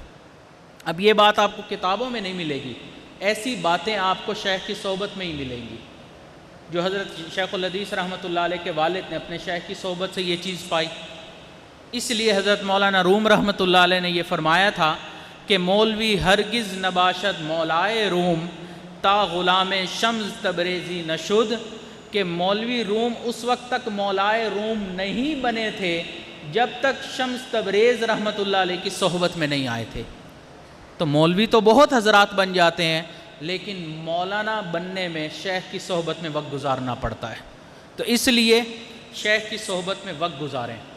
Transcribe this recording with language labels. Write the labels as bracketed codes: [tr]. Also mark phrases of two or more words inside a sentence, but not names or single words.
[ur] اب یہ بات آپ کو کتابوں میں نہیں ملے گی، ایسی باتیں آپ کو شیخ کی صحبت میں ہی ملیں گی، جو حضرت شیخ الحدیث رحمۃ اللہ علیہ کے والد نے اپنے شیخ کی صحبت سے یہ چیز پائی۔ اس لیے حضرت مولانا روم رحمۃ اللہ علیہ نے یہ فرمایا تھا کہ [fa] مولوی ہرگز نباشد مولائے روم تا غلام شمس تبریزی نشد، [ur] کہ مولوی روم اس وقت تک مولائے روم نہیں بنے تھے جب تک شمس تبریز رحمۃ اللہ علیہ کی صحبت میں نہیں آئے تھے۔ تو مولوی تو بہت حضرات بن جاتے ہیں، لیکن مولانا بننے میں شیخ کی صحبت میں وقت گزارنا پڑتا ہے، تو اس لیے شیخ کی صحبت میں وقت گزاریں۔